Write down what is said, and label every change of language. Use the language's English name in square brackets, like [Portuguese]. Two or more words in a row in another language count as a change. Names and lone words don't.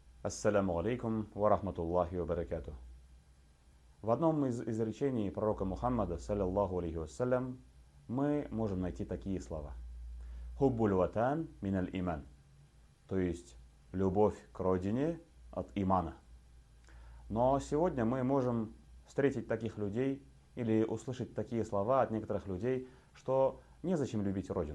[Arabic] السلام عليكم ورحمة الله وبركاته. [Russian] В одном из изречений пророка Мухаммада, [Arabic] صلى الله عليه وسلم, [Russian] мы можем найти такие слова. [Arabic] حب الوطن من الإيمان. [Russian] То есть любовь к родине от имана. Но сегодня мы можем встретить таких людей или услышать такие слова от некоторых людей, что незачем любить родину.